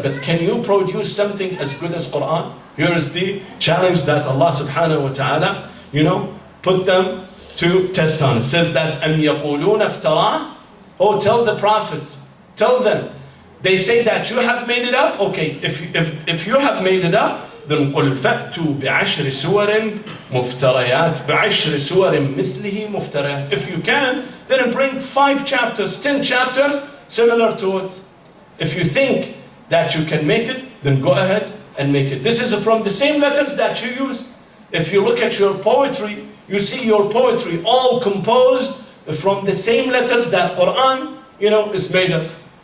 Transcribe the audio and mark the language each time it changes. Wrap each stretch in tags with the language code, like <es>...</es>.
<en>But can you produce something as good as Quran? Here is the challenge that Allah subhanahu wa ta'ala, put them to test on. It says that,</en> <ar>أَمْ يَقُولُونَ افْتَرَاهُ.</ar> <en>Oh, tell the Prophet, tell them. They say that you have made it up. Okay, if you have made it up, then</en> <ar>قُلْ فَأْتُوا بِعَشْرِ سُوَرٍ مُفْتَرَيَاتٍ بِعَشْرِ سُوَرٍ مِثْلِهِ مُفْتَرَيَاتٍ.</ar> <en>If you can, then bring 5 chapters, 10 chapters similar to it. If you think that you can make it, then go ahead and make it. This is from the same letters that you use. If you look at your poetry, you see your poetry all composed from the same letters that Quran, is made of.</en>